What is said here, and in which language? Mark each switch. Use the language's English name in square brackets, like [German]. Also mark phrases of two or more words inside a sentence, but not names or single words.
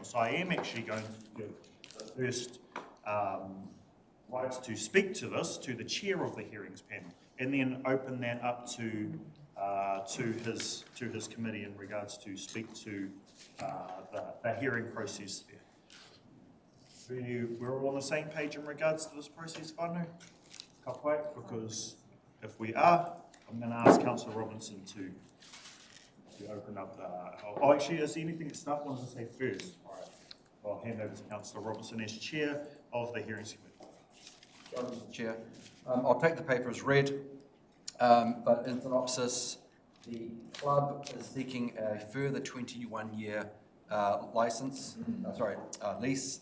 [English] So I am actually going to give the first right to speak to this to the chair of the hearings panel, and then open that up to his committee in regards to speak to the hearing process there. We're all on the same page in regards to this process, whānau? [Māori] Ka pai, [English] because if we are, I'm going to ask Councillor Robinson to open up actually, is there anything that staff wanted to say first? All right. I'll hand over to Councillor Robinson as chair of the hearings committee. Mr. Chair, I'll take the paper as read, but in synopsis, the club is seeking a further 21-year lease.